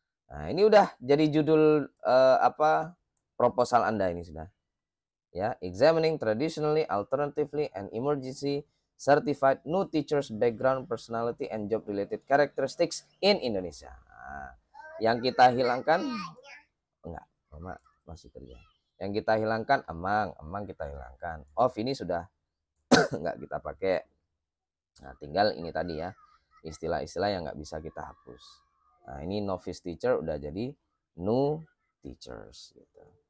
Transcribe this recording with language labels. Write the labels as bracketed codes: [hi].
[id] Nah, ini udah jadi judul proposal Anda ini sudah. [en] Ya, examining traditionally, alternatively, and emergency certified new teachers background, personality, and job related characteristics in Indonesia. [id] Nah, yang kita hilangkan enggak, Mama masih kerja. Yang kita hilangkan emang kita hilangkan. Off ini sudah enggak kita pakai. Nah, tinggal ini tadi ya, istilah-istilah yang nggak bisa kita hapus. Nah, ini novice teacher udah jadi new teachers gitu.